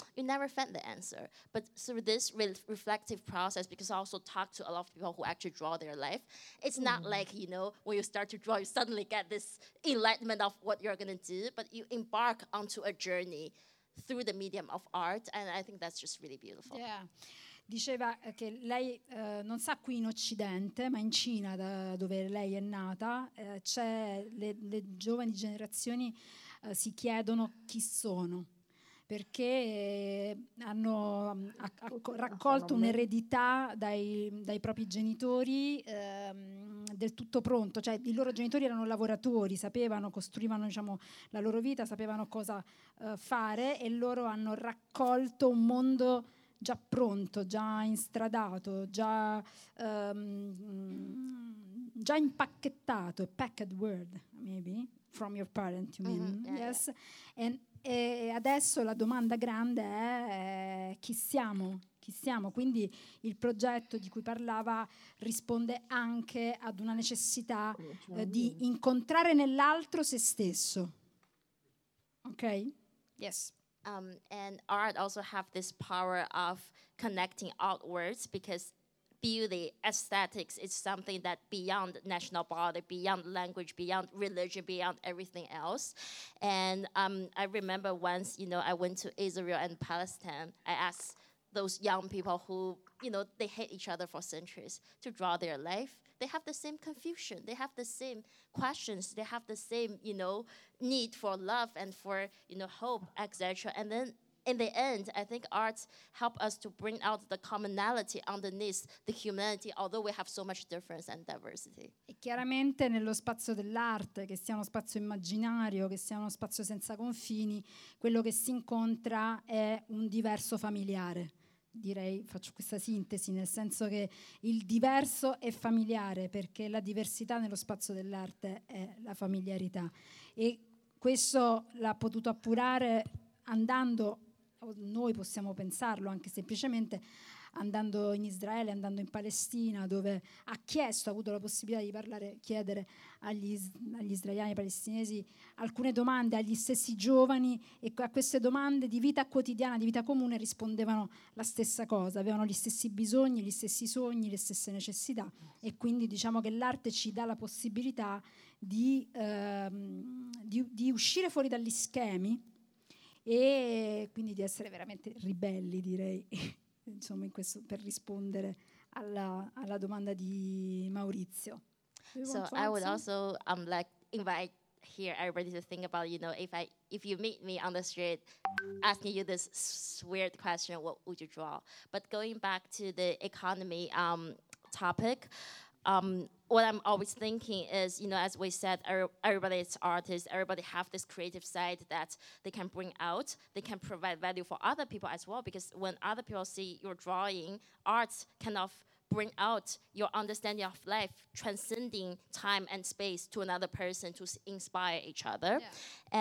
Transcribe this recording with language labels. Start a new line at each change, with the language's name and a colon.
English: You never find the answer. But through this reflective process, because I also talk to a lot of people who actually draw their life, it's not like, you know, when you start to draw, you suddenly get this enlightenment of what you're going to do, but you embark onto a journey through the medium of art, and I think that's just really beautiful. Yeah.
Italian: Diceva che lei non sa qui in Occidente, ma in Cina, da dove lei è nata, c'è le giovani generazioni si chiedono chi sono, perché hanno raccolto un'eredità dai propri genitori del tutto pronto. Cioè, i loro genitori erano lavoratori, sapevano, costruivano, diciamo, la loro vita, sapevano cosa fare, e loro hanno raccolto un mondo già pronto, già instradato, già impacchettato,
English: a packed world, maybe, from your parent, you mean, yes?
Italian: E adesso la domanda grande è chi siamo? Quindi il progetto di cui parlava risponde anche ad una necessità di incontrare nell'altro se stesso, ok?
English: Yes. And art also have this power of connecting outwards, because beauty, aesthetics, is something that beyond national border, beyond language, beyond religion, beyond everything else. And I remember once, you know, I went to Israel and Palestine. I asked those young people who, you know, they hate each other for centuries to draw their life. They have the same confusion. They have the same questions. They have the same, you know, need for love and for, you know, hope, etc. And then in the end, I think arts help us to bring out the commonality underneath the humanity, although we have so much difference and diversity.
Italian: E chiaramente nello spazio dell'arte, che sia uno spazio immaginario, che sia uno spazio senza confini, quello che si incontra è un diverso familiare. Direi, faccio questa sintesi, nel senso che il diverso è familiare, perché la diversità nello spazio dell'arte è la familiarità. E questo l'ha potuto appurare andando, noi possiamo pensarlo anche semplicemente, andando in Israele, andando in Palestina, dove ha avuto la possibilità di parlare, chiedere agli israeliani, ai palestinesi, alcune domande, agli stessi giovani, e a queste domande di vita quotidiana, di vita comune, rispondevano la stessa cosa, avevano gli stessi bisogni, gli stessi sogni, le stesse necessità. E quindi diciamo che l'arte ci dà la possibilità di uscire fuori dagli schemi, e quindi di essere veramente ribelli, direi, insomma, in questo, per rispondere alla domanda di Maurizio.
English: So I would also like invite here everybody to think about, you know, if you meet me on the street asking you this weird question, what would you draw? But going back to the economy topic, what I'm always thinking is, you know, as we said, everybody is artists, everybody have this creative side that they can bring out, they can provide value for other people as well, because when other people see your drawing, art kind of bring out your understanding of life, transcending time and space to another person to inspire each other. Yeah.